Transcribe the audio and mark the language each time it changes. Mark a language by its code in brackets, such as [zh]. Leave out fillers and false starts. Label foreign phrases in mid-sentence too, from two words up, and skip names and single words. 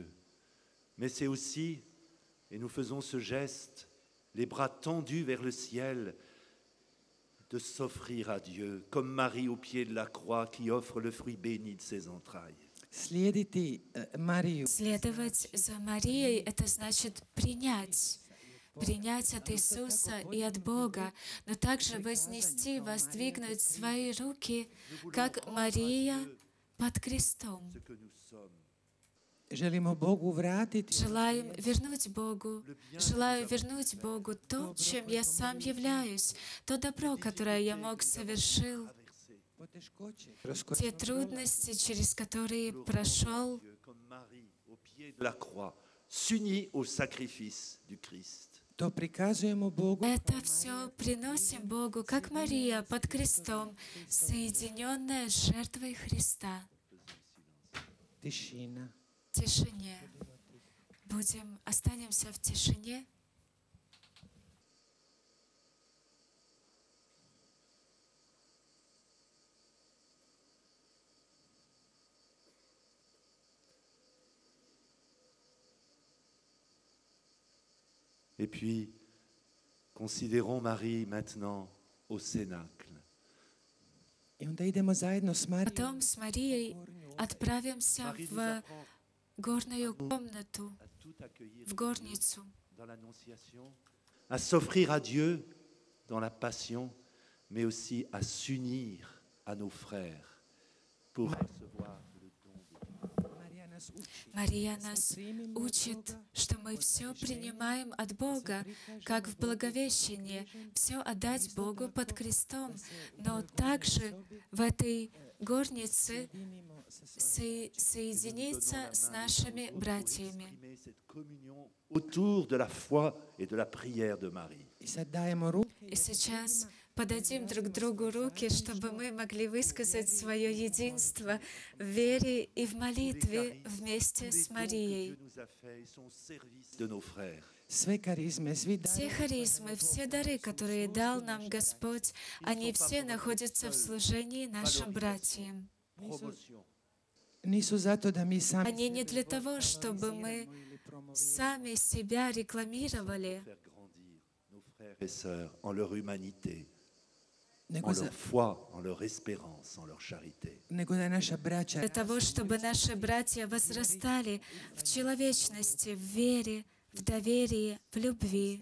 [fr] Mais c'est aussi, et nous faisons ce geste, les bras tendus vers le ciel, de s'offrir à Dieu, comme Marie au pied de la croix qui offre le fruit béni de ses entrailles. [hr] slijediti Mariju. [ru] Следовать за Марией — это значит принять от Иисуса и от Бога, но также воздвигнуть свои руки, как Мария под крестом. [fr] Ce que nous sommes, [hr] Želimo Bogu vratiti [ru] Желаю вернуть Богу то, чем я сам являюсь, то добро, которое я совершил, [hr] poteškoće kroz koje [ru] те трудности, через которые прошел. [fr] Dieu, comme Marie au pied de la croix, s'unit au sacrifice du Christ. [hr] to prikazujemo Bogu [ru] Это все приносим Богу, как Мария под крестом, соединенная с жертвой Христа. [hr] tišina. [ru] В тишине. Останемся в тишине. [fr] Et puis, considérons Marie maintenant au Cénacle. [hr] I onda idemo zajedno s Marijom. [ru] Потом с Марией отправимся [fr] Marie nous [ru] в [fr] apprend [ru] горную комнату, [fr] à tout accueillir [ru] в горницу, [fr] dans l'Annonciation, à s'offrir à Dieu dans la passion, mais aussi à s'unir à nos frères pour recevoir le don de Dieu. [hr] Marija nas uči. [ru] Мария нас учит, что мы все принимаем от Бога, как в Благовещении, все отдать Богу под крестом, но также в этой горнице соединиться с нашими братьями. [fr] Exprimer cette communion autour de la foi et de la prière de Marie. [hr] I sad dajemo ruke [ru] И сейчас подадим друг другу руки, чтобы мы могли высказать свое единство в вере и в молитве вместе [fr] Les [ru] с [fr] dons que [ru] Марией. [fr] Dieu nous a faits sont au service de nos frères. [hr] Sve karizme, svi [ru] Все [hr] darovi [ru] харизмы, все дары, которые дал нам Господь, они все находятся в служении нашим братьям. [fr] Promotion. [hr] nisu zato da mi sami [ru] Они не [hr] sebe [ru] для того, чтобы мы [hr] ili promoviramo, [ru] сами себя рекламировали, [fr] Faire grandir nos frères et sœurs en leur humanité, [hr] nego, [fr] en [hr] za- [fr] leur foi, en leur espérance, en leur charité. [hr] nego da naša braća [ru] для того, чтобы наши братья возрастали в человечности, в вере, в доверии, в любви.